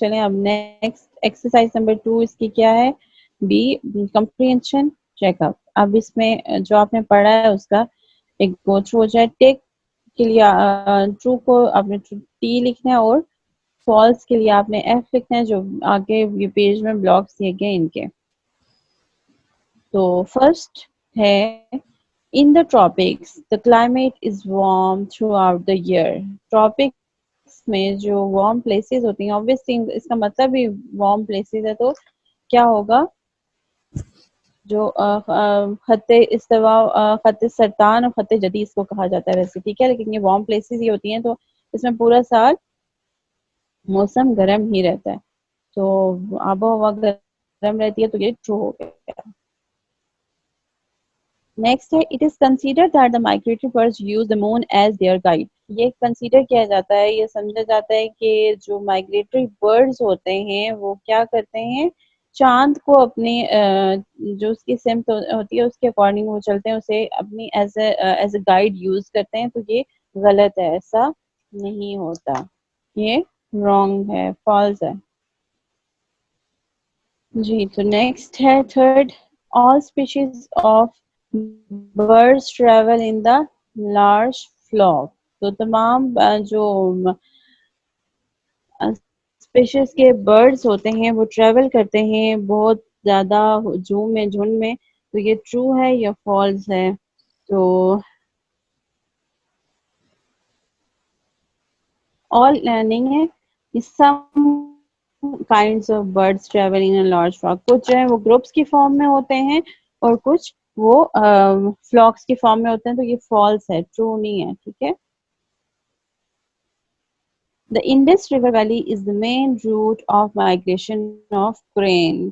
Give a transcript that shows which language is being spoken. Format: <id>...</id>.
<ur>چلیں اب next exercise number 2 اس کی کیا ہے؟ Be, comprehension check up. اب اس میں جو آپ نے پڑھا ہے اس کا ایک گو تھرو ہو جائے. ٹیک کے لیے ٹرو کو آپ نے ٹی لکھنا ہے، اور فالس کے لیے آپ نے ایف لکھنا ہے، جو آگے یہ پیج میں بلاکس دیے گئے ان کے.</ur> <en>تو فرسٹ ہے in the tropics the climate is warm throughout the year.</en> <ur>Tropics میں جو وارم پلیسز ہوتی ہیں، obviously اس کا مطلب ہی وارم پلیسز ہے، تو کیا ہوگا؟ جو خط استوا، خط سرطان اور خط جدید کو کہا جاتا ہے ویسے، ٹھیک ہے. لیکن یہ وارم پلیسز ہی ہوتی ہیں، تو اس میں پورا سال موسم گرم ہی رہتا ہے. تو آب و ہوا گرم رہتی ہے، تو یہ ٹرو ہو گیا.</ur> <en>Next ہے it is consider that the migratory birds use the moon as their guide.</en> <ur>یہ کنسیڈر کیا جاتا ہے، یہ سمجھا جاتا ہے کہ جو مائگریٹری برڈز ہوتے ہیں وہ کیا کرتے ہیں؟ چاند کو اپنے جو اس کی سمت ہوتی ہے اس کے اکارڈنگ وہ چلتے ہیں، اسے اپنی ایز اے گائیڈ یوز کرتے ہیں. تو یہ غلط ہے، ایسا نہیں ہوتا، یہ رانگ ہے، فالس ہے. جی تو نیکسٹ ہے third,</ur> <en>all species of birds travel in the large flock.</en> <ur>تو تمام جو اسپیشیز کے برڈز ہوتے ہیں وہ ٹریول کرتے ہیں بہت زیادہ ہجوم میں، جھنڈ میں. تو یہ ٹرو ہے یا فالس ہے؟ تو all نہیں ہے،</ur> <en>some kinds of birds travel in a large flock.</en> <ur>کچھ جو ہے وہ گروپس کی فارم میں ہوتے ہیں، اور کچھ وہ فلاکس کے فارم میں ہوتے ہیں، تو یہ فالس ہے، ٹرو نہیں ہے، ٹھیک ہے.</ur> <en>The Indus River Valley is the main route of migration of crane.</en>